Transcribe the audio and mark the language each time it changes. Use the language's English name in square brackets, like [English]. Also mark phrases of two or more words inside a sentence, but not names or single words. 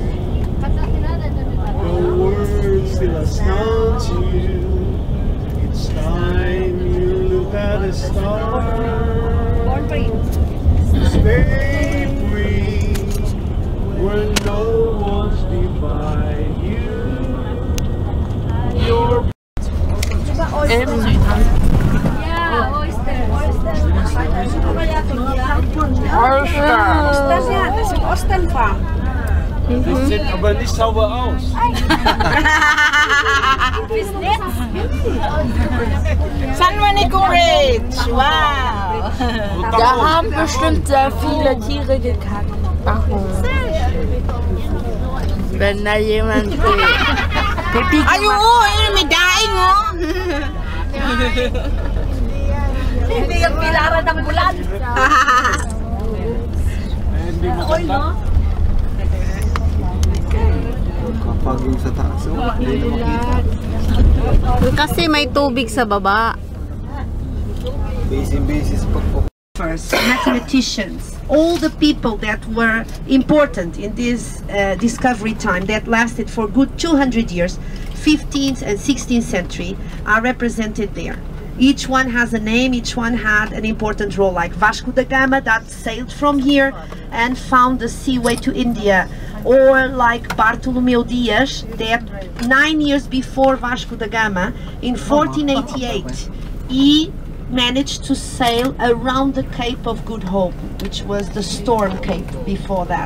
[English] The world still astounds you. It's time you look at the stars. Born free. Stay free. When no one's divide you, your [German] das sieht aber nicht sauber aus. [English] San Juanico Ridge. Wow. [German] Da haben bestimmt sehr viele Tiere gekackt. Warum? Wenn da jemand Pipi [Waray] Ayo, ini may daing oh. [Filipino] Hindi yung pilaran ng bulan. Hindi maganda. Kapag yung sa taas, hindi na makita. Kasi may tubig sa baba. Basis pagpapalala. [English] Mathematicians, all the people that were important in this discovery time that lasted for good 200 years, 15th and 16th century, are represented there. Each one has a name, each one had an important role, like Vasco da Gama that sailed from here and found the seaway to India, or like Bartolomeu Dias that 9 years before Vasco da Gama, in 1488, he managed to sail around the Cape of Good Hope, which was the Storm Cape before that.